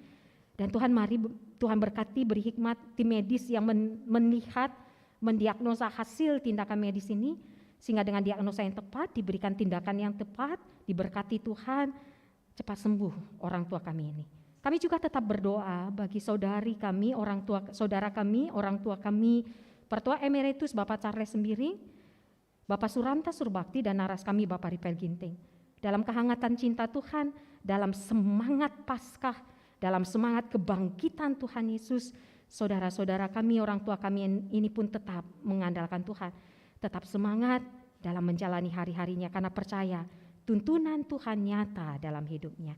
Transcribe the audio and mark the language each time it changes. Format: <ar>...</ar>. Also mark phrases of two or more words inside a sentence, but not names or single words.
<id>Dan Tuhan, mari Tuhan berkati, beri hikmat tim medis yang melihat, mendiagnosa hasil tindakan medis ini, sehingga dengan diagnosa yang tepat, diberikan tindakan yang tepat, diberkati Tuhan, cepat sembuh orang tua kami ini. Kami juga tetap berdoa bagi saudari kami, saudara kami, orang tua kami, Pertua Emeritus Bapak Charles Sembiring, Bapak Suranta Surbakti dan naras kami Bapak Ripel Ginting. Dalam kehangatan cinta Tuhan, dalam semangat Paskah, dalam semangat kebangkitan Tuhan Yesus, saudara-saudara kami, orang tua kami ini pun tetap mengandalkan Tuhan. Tetap semangat dalam menjalani hari-harinya karena percaya tuntunan Tuhan nyata dalam hidupnya.</id>